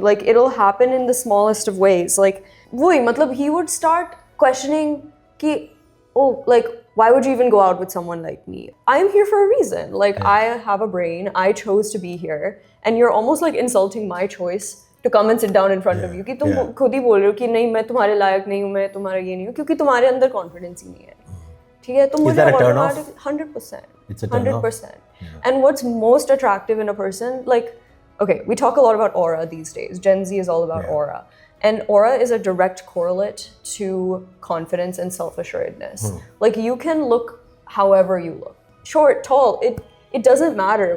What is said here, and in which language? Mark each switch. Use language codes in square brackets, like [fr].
[en] Like it'll happen in the smallest of ways. Like, he would start questioning ki, why would you even go out with someone like me? I'm here for a reason. Like I have a brain, I chose to be here, and you're almost like insulting my choice to come and sit down in front of you. [hi] कि तुम खुद ही बोल रहे हो कि नहीं मैं तुम्हारे लायक नहीं हूँ, मैं तुम्हारा ये नहीं हूँ, क्योंकि तुम्हारे अंदर कॉन्फिडेंस ही नहीं है. ठीक है, तो मुझे automatic 100%. [en] It's a turn 100%. And what's most attractive in a person, like, okay, we talk a lot about aura these days. Gen Z is all about aura. And aura is a direct correlate to confidence and self-assuredness. Like you can look however you look. Short, tall, it doesn't matter.